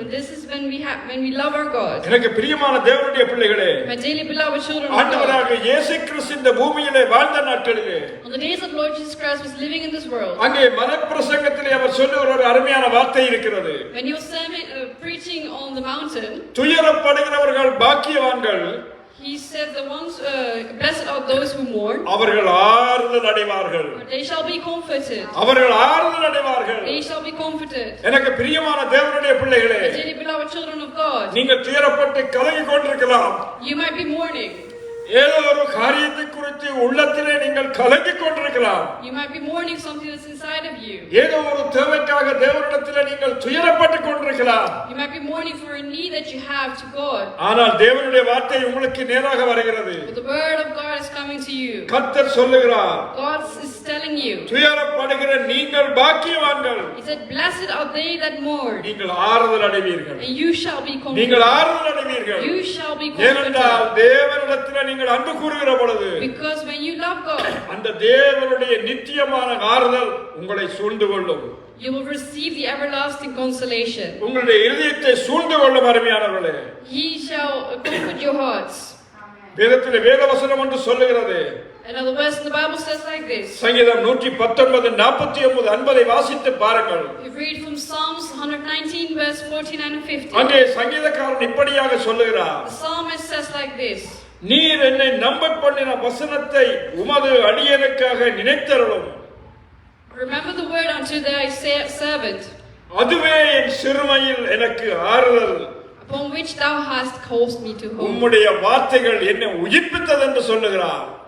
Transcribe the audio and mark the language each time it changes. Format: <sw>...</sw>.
<en>And this is when we love our God.</en> <ta>எனக்கு பிரியமான தேவனுடைய பிள்ளைகளே,</ta> <en>My dearly beloved children of God,</en> <ta>ஆண்டவராகிய இயேசு கிறிஸ்து இந்த பூமியிலே வாழ்ந்த நாட்களிலே,</ta> <en>on the days that Lord Jesus Christ was living in this world,</en> <ta>அங்கே மனப்பிரசங்கத்திலே அவர் சொல்லுகிற ஒரு அருமையான வார்த்தை இருக்கிறது.</ta> <en>when he was preaching on the mountain,</en> <ta>துயரப்படுகிறவர்கள் பாக்கியவான்கள்,</ta> <en>he said the ones blessed are those who mourn,</en> <ta>அவர்கள் ஆறுதல் அடைவார்கள்.</ta> <en>they shall be comforted.</en> <ta>அவர்கள் ஆறுதல் அடைவார்கள்.</ta> <en>They shall be comforted.</en> <ta>எனக்கு பிரியமான தேவனுடைய பிள்ளைகளே,</ta> <en>My dearly beloved children of God,</en> <ta>நீங்கள் துயரப்பட்டு கலங்கிக் கொண்டிருக்கலாம்.</ta> <en>you might be mourning.</en> <ta>ஏதோ ஒரு காரியத்தை குறித்து உள்ளத்திலே நீங்கள் கலங்கிக் கொண்டிருக்கலாம்.</ta> <en>You might be mourning something that's inside of you.</en> <ta>ஏதோ ஒரு தேவைக்காக தேவனிடத்திலே நீங்கள் துயரப்பட்டுக் கொண்டிருக்கலாம்.</ta> <en>You might be mourning for a need that you have to God.</en> <ta>ஆனால் தேவனுடைய வார்த்தை உங்களுக்கு நேராக வருகிறது.</ta> <en>But the word of God is coming to you.</en> <ta>கர்த்தர் சொல்லுகிறார்,</ta> <en>God is telling you.</en> <ta>துயரப்படுகிற நீங்கள் பாக்கியவான்கள்.</ta> <en>He said, "Blessed are they that mourn."</en> <ta>நீங்கள் ஆறுதல் அடைவீர்கள்.</ta> <en>And you shall be comforted.</en> <ta>நீங்கள் ஆறுதல் அடைவீர்கள்.</ta> <en>You shall be</en> <ta>ஏனென்றால்</ta> <en>comforted.</en> <ta>தேவனிடத்திலே நீங்கள் அன்பு கூறுகிற பொழுது</ta> <en>Because when you love God,</en> <ta>அந்த தேவனுடைய நித்தியமான ஆறுதல் உங்களை சூழ்ந்து கொள்ளும்.</ta> <en>you will receive the everlasting consolation.</en> <ta>உங்களுடைய இதயத்தை சூழ்ந்து கொள்ளும் அருமையானவர்களே.</ta> <en>He shall comfort your hearts.</en> <ta>வேதத்திலே வேதவசனம் என்று சொல்லுகிறது.</ta> <en>Another verse in the Bible says like this.</en> <ta>சங்கீதம் 119:49-50 வாசித்து பாருங்கள்.</ta> <en>You read from Psalms 119 verse 49 and 50.</en> <ta>அங்கே சங்கீதக்காரன் இப்படியாக சொல்லுகிறார்.</ta> <en>The psalmist says like this.</en> <ta>நீர் என்னை நம்பப் பண்ணின வசனத்தை உமது அடியேனுக்காக நினைத்தருளும்.</ta> <en>Remember the word unto thy servant,</en> <ta>அதுவே என் சிறுமையில் எனக்கு ஆறுதல்.</ta> <en>upon which thou hast caused me to hope.</en> <ta>உம்முடைய வார்த்தைகள் என்னை உயிர்ப்பித்தது என்று சொல்லுகிறார்.</ta>